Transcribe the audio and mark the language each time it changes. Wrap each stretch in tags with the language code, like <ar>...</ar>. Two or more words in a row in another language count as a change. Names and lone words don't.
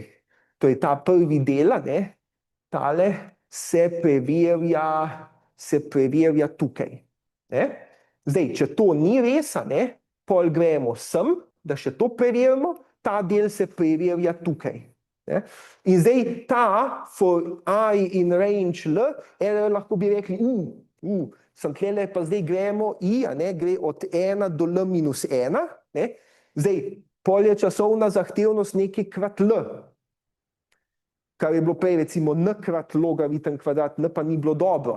<sl>To je ta prvi del, ne, tale se preverja tukaj. Ne. Zdaj, če to ni res, ne, pol gremo sem, da še to preverimo, ta del se preverja tukaj. Ne? In zdaj ta</sl> <en>for I in range L,</en> <sl>lahko bi rekli, sem tlele, pa zdaj gremo I, ne, gre od 1 do L-1. Ne? Zdaj, pol je časovna zahtevnost nekaj krat L, kar je bilo prej recimo N krat logaritem kvadrat, N pa ni bilo dobro.</sl>